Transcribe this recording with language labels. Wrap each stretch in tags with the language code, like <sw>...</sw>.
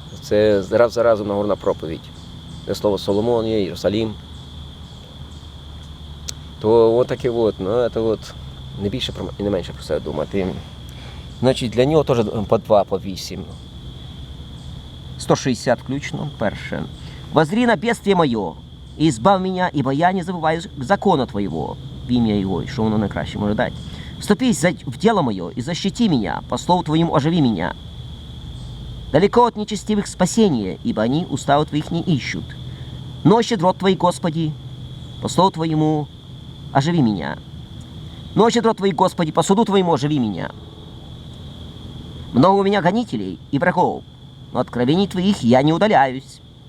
<uk>Це раз за разом Нагорна проповідь. Де слово Соломон є, Єрусалім. То от таке от, ну, це от, не більше і не менше про це думати. Значить, для нього теж по 2, по 8. 160 включно. Перше.</uk> <ru>«Воззри на бедствие мое, и избав меня, ибо я не забываю закона Твоего».</ru> <uk>В ім'я Його, що воно найкраще може дати.</uk> <ru>«Вступись в дело мое, и защити меня, по слову Твоему оживи меня. Далеко от нечестивых спасения, ибо они уставы Твоих не ищут. Но щедрот Твои, Господи, по слову Твоему оживи меня. Но щедрот Твои, Господи, по суду Твоему оживи меня. Много у меня гонителей и врагов, но откровений Твоих я не удаляюсь.</ru>